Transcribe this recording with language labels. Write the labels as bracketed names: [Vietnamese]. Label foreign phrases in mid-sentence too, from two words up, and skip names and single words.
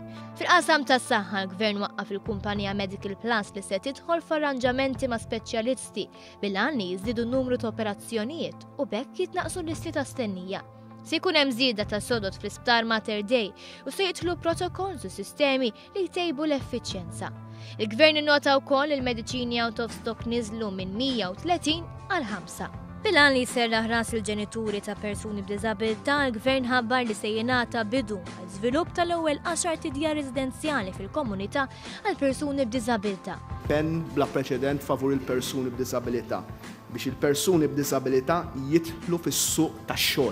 [Maltese] Fil-qasam tas-saħħa l-Gvern waqqaf il-kumpanija Medical Plus li se tidħol f'arranġamenti ma' speċjalisti bil-għan li jiżdiedu n-numru ta' operazzjonijiet u bekk jitnaqsu l-listi ta' stennija. Se jkun hemm żieda ta' sodod fl-Isptar Mater Dei u se jidħlu protokolls u sistemi li jtejbu l-effiċjenza. Il-Gvern innota wkoll il-mediċini [English] out of stock [Maltese] niżlu minn 130 għal 5. Bilan li serraħ ras il-ġenituri ta' persuni b'diżabilità, il-Gvern ħabbar li se jingħata bidu għal żvilupp tal-ewwel 10 tidjar residenzjali fil-komunità għal persuni b'diżabilità. Pen bla preċedent favur il-persuni b'diżabilità biex il-persuni b'diżabilità jidħlu fis-suq tax-xogħol.